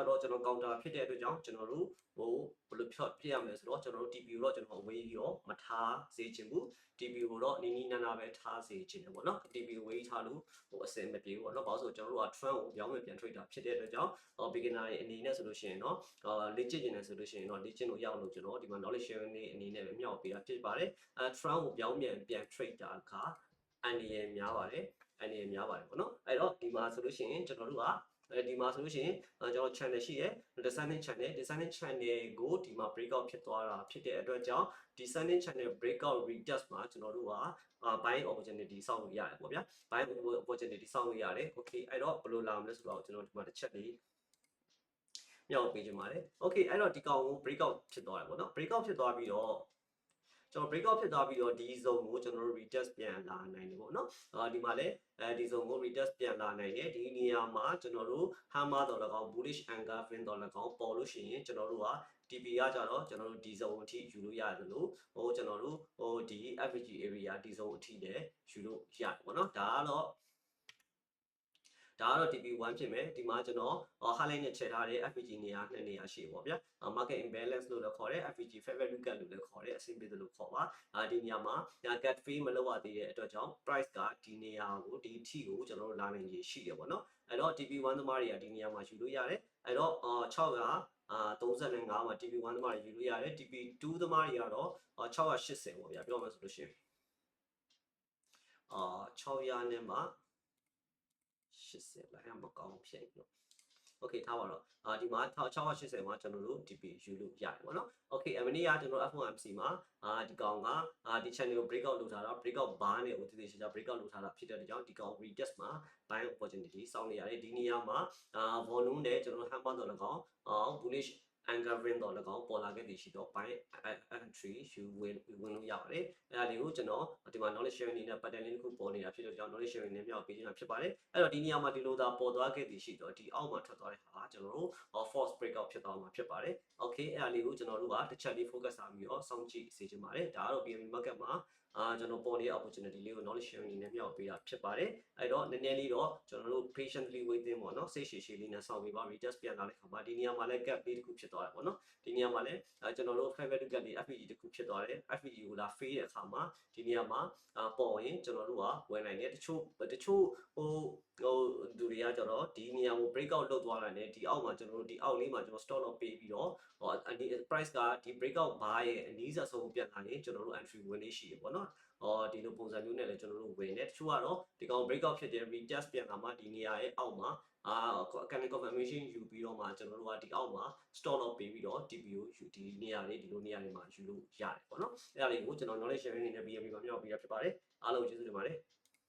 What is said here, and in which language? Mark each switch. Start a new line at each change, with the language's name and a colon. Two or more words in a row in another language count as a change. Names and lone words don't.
Burmese: တော့ကျွန်တော် counter ဖြစ်တဲ့အတွက်ကြောင့်ကျွန်တော်တို့ဘယ်လိုဖြစ်ရမလဲဆိုတော့ကျွန်တော်တို့ TP ကိုတော့ကျွန်တော်အဝေးပြီးတော့မထားစေချင်ဘူး TP ကိုတော့နီးနီးနားနားပဲထားစေချင်တယ်ပေါ့နော် TP ကိုဝေးထားလို့အစင်မပြေဘူးပေါ့နော်ဘာလို့ဆိုကျွန်တော်တို့က trend ကိုပြောင်းပြန် trade တာဖြစ်တဲ့အတွက်ကြောင့်beginner တွေအနေနဲ့ဆိုလို့ရှိရင်တော့လေ့ကျင့်နေတယ်ဆိုလို့ရှိရင်တော့လေ့ကျင့်လို့ရအောင်လို့ကျွန်တော်ဒီမှာ
English: knowledge sharing
Burmese: လေးအနေနဲ့ပဲမြော က်ပေးတာဖြစ်ပါတယ်trend ကိုပြောင်းပြန် trade တာကအန်ဒီရများပါတယ်ပေါ့နော်အဲ့တော့ဒီမှာဆိုလို့ရှိရင်ကျွန်တော်တို့ကဒီမှာဆိုလို့ရှိရင်ကျွန်တော် channel ရှိတယ်
English: descending channel
Burmese: ကိုဒီမှာ breakout ဖြစ်သွား တာဖြစ်တဲ့အတွက်ကြောင့်
English: descending channel breakout retest
Burmese: မှာကျွန်တော်တို့က
English: buying opportunity
Burmese: စောင့်လို့ရတယ်ပေါ့ဗျာ
English: buying opportunity
Burmese: စောင့်လို့ရတယ် okay အဲ့တော့ဘယ်လိုလာမလဲဆိုတော့ကျွန်တော်ဒီမှာ တစ်ချက်လေးမြောက်ပေးကြပါတယ် okay အဲ့တော့ဒီကောင်ကို breakout ဖြစ်သွားတယ်ပေါ့နော် breakout ဖြစ်သွားပြီးတော့ကျွန်တော် breakout ဖြစ်သွားပြီးတော့ဒီ zone ကိုကျွန်တော်တို့ retest ပြန်လာနိုင်တယ်ပေါ့နော်ဒီမှာလည်းဒီ zone ကို retest ပြန်လာနိုင်တယ်ဒီနေရာမှာကျွန်တော်တို့ hammer တော်၎င်း
English: bullish engulfing
Burmese: တော်၎င်းပေါ်လို့ရှိရင်ကျွန်တော်တို့က TP ကကြတော့ကျွန်တော်တို့ဒီ zone အထိယူလို့ရတယ်လို့ကျွန်တော်တို့ဒီ
English: FVG area
Burmese: ဒီ zone အထိလည်းယူလို့ရတယ်ပေါ့နော်ဒါကတော့ TP1 ဖြစ်မယ်ဒီမှာကျွန်တော် highlight နဲ့ချိန်ထားတဲ့ FVG နေရာ2နေရာရှိပေါ့ဗျာ
English: market imbalance
Burmese: လို့လည်းခေါ်တယ်
English: FVG fair value gap
Burmese: လို့လည်းခေါ်တယ်အဆင်ပြေတယ်လို့ခေါ်ပါဒီနေရာမှာ
English: gap fill
Burmese: မလုပ်ရသေးတဲ့အတွက်ကြောင့် price ကဒီနေရာကိုဒီ T ကိုကျွန်တော်တို့လာနိုင်ရရှိတယ်ပေါ့နော်အဲ့တော့ TP1 သမားတွေကဒီနေရာမှာယူလို့ရတယ်အဲ့တော့ 635မှာ TP1 သမားတွေယူလို့ရတယ် TP2 သမားတွေကတော့680ပေါ့ဗျာပြောမှဆိုလို့ရှိရင်600နဲ့မှ80လိုက်မကောင်းဖြစ်လို့ okay ထားပါတော့ဒီမှာ680မှာကျွန်တော်တို့ TP ယူလို့ရတယ်ပေါ့နော် okay မနေ့ကကျွန်တော် FOMC မှာဒီကောင်ကဒီ channel ကို breakout လုပ်ထားတာ
English: breakout bar
Burmese: နဲ့ကိုတ ည်တည်ချာ breakout လုပ်ထားတာဖြစ်တဲ့အတွက်ကြောင့်ဒီကောင် retest မှာ
English: buying opportunity
Burmese: စောင့်နေရတယ်ဒီနေရာမှာvolume နဲ့ကျွန်တော် hammer တော့၎င်း
English: bullish engulfing
Burmese: တော့၎င်းပေါ်လာခဲ့ပြီရှိတော့
English: buy entry
Burmese: ယူဝင်လို့ရပါတယ်အဲ့ဒါလေးကိုကျွန်တော်ဒီမှာ
English: knowledge sharing
Burmese: အနေနဲ့ pattern လေးတစ်ခုပေါ်နေတာဖြစ်တဲ့ကြောင့်
English: knowledge sharing
Burmese: နဲ့မြောက်ပေးနေတာဖြစ်ပါတယ်အဲ့တော့ဒီနေရာမှာဒီလိုသာပေါ်သွားခဲ့ပြီရှိတော့ဒီအောက်မှာထွက်သွားတဲ့ ဟာကျွန်တော်တို့
English: false breakout
Burmese: ဖြစ်သွားမှာဖြစ်ပါတယ် okay အဲ့ဒါလေးကိုကျွန်တော်တို့ကတစ်ချက်လေး focus ထားပြီးတော့စောင့်ကြည့်စေချင်ပါတယ်ဒါကတော့
English: BNB market
Burmese: မှာကျွန်တော်ပေါ်နေတဲ့ opportunity လေးကို
English: knowledge sharing
Burmese: အနေနဲ့မြောက်ပေးတာဖြစ်ပါတယ်အဲ့တော့နည်းနည်းလေးတော့ကျွန်တော်တို့
English: patiently waiting
Burmese: ပေါ့နော်စိတ်ရှည်ရှည်လေးနဲ့စောင့်ပြီးပါ retest ပြန်လာတဲ့ခါမှာဒီနေရာမှာလည်း gap လေးတစ်ခုဖြစ်သွားတယ်ပေါ့နော်ဒီနေရာမှာလည်းကျွန်တော်တို့
English: fair value gap
Burmese: လေး FVG တစ်ခုဖြစ်သွားတယ် FVG ကိုလာ fail တဲ့အခါမှာဒီနေရာမှာပေါ်ရင်ကျွန်တော်တို့ကဝင်နိုင်တယ်တချို့ သူတွေကကျတော့ဒီနေရာကို breakout လုပ်သွားတာနဲ့ဒီအောက်မှာကျွန်တော်တို့ဒီအောက်လေးမှာကျွန်တော်
English: stop loss
Burmese: ပေးပြီးတော့ price ကဒီ
English: breakout bar
Burmese: ရဲ့အနည်းဆက်ဆုံးပြန်လာရင်ကျွန်တော်တို့ entry ဝင်နေရှိရပေါ့နော်ဒီလိုပုံစံမျိုးနဲ့လည်းကျွန်တော်တို့ဝင်တယ်တချို့ကတော့ဒီကောင် breakout ဖြစ်တဲ့ retest ပြန်လာမှဒီနေရာရဲ့အောက်မှာ
English: chemical confirmation
Burmese: ယူပြီးတော့မှကျွန်တော်တို့ကဒီအောက်မှာ
English: stop loss
Burmese: ပေးပြီးတော့ TPO ယူဒီနေရာလေးဒီလိုနေရာတွေမှာယူလို့ရတယ်ပေါ့နော်အဲ့ဒါလေးကိုကျွန်တော်
English: knowledge sharing
Burmese: အနေနဲ့ BNB မှာမြောက်ပေးရဖြစ်ပါတယ်အားလုံးကျေးဇူးတင်ပါတယ်